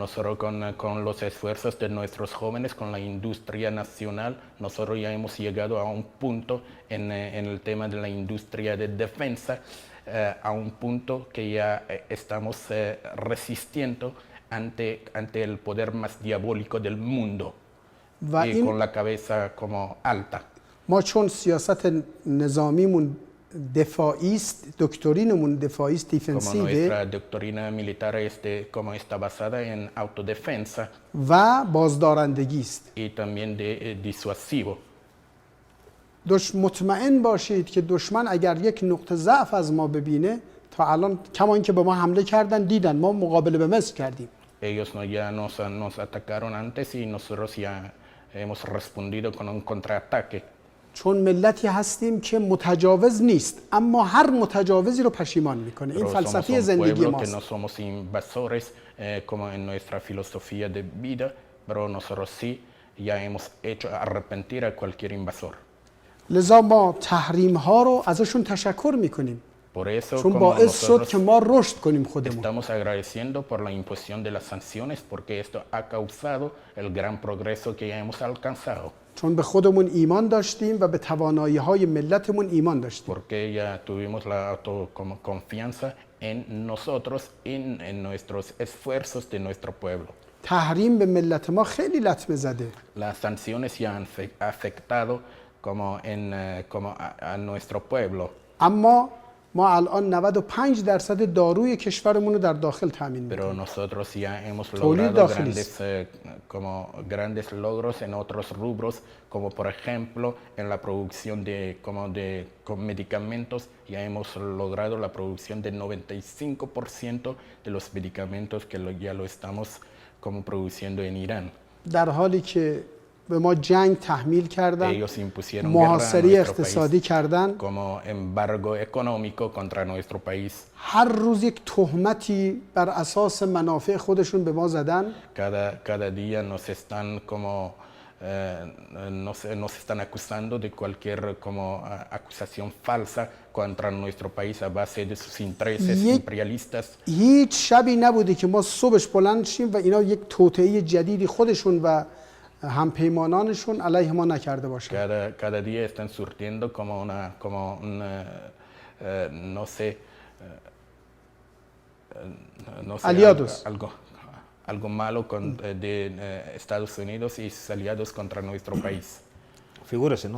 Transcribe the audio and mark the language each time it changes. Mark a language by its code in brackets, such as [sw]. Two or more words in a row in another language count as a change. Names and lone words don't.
[es] Nosotros con los esfuerzos de nuestros jóvenes, con la industria nacional, nosotros ya hemos llegado a un punto en el tema de la industria de defensa, a un punto que ya estamos resistiendo ante el poder más diabólico del mundo y con la cabeza como alta. [fa] ما چون سیاست نظامیمون دفاعی است، دکترینمون دفاعی است، [es] Como [fa] دیفنسیوه [es] nuestra doctrina militar como está basada en autodefensa [fa] و بازدارندگی است. [es] y también de disuasivo. [fa] مطمئن باشید که دشمن اگر یک نقطه ضعف از ما ببینه، تا الان کما اینکه به ما حمله کردن دیدن ما مقابله به مصر کردیم. [es] Ellos ya nos atacaron antes y nosotros ya hemos respondido con un contraataque. [fa] چون ملتی هستیم که متجاوز نیست، اما هر متجاوزی رو پشیمان میکنه. این [es] Pero somos [fa] فلسفه [es] un [fa] زندگی [es] pueblo que [fa] ماست. [es] no somos invasores como en nuestra filosofía de vida, pero nosotros sí ya hemos hecho arrepentir a cualquier invasor. [fa] لذا ما تحریم ها رو ازشون تشکر میکنیم. [es] Por eso, [fa] چون [es] como [fa] باعث شد [es] nosotros [fa] که ما رشد کنیم خودمون. [es] estamos agradeciendo por la imposición de las sanciones, porque esto ha causado el gran progreso que ya hemos alcanzado. [fa] چون به خودمون ایمان داشتیم و به توانایی های ملتمون ایمان داشتیم. [es] Porque ya tuvimos la confianza en nosotros, en nuestros esfuerzos de nuestro pueblo. [fa] تحریم به ملت ما خیلی لطمه زده. [es] Las sanciones ya han afectado como a nuestro pueblo. [fa] اما ما الان 95% داروی کشورمون رو در داخل تامین [es] Pero [fa] میکنیم. [es] nosotros ya hemos [fa] تولید [es] logrado [fa] داخلی است. [es] grandes logros en otros rubros, como por ejemplo en la producción con medicamentos, ya hemos logrado la producción del 95% de los medicamentos que ya lo estamos como produciendo en Irán. [fa] در حالی که به ما جنگ تحمیل کردن، [es] Ellos impusieron guerra a [fa] محاصره [es] nuestro [fa] اقتصادی [es] país [fa] کردن، [es] como embargo económico contra nuestro país. [fa] هر روز یک تهمتی بر اساس منافع خودشون به ما زدن. [es] Cada día nos están como nos están acusando de cualquier como acusación falsa contra nuestro país a base de sus intereses imperialistas. [fa] هیچ شبی نبوده که ما صبحش بلند شیم و اینا یک توطئه جدیدی خودشون و همپیمانانشون علیه ما نکرده باشن. [es] Cada día están surtiendo como no sé, aliados. Algo malo de Estados Unidos y sus aliados contra nuestro país. Figúrese, ¿no?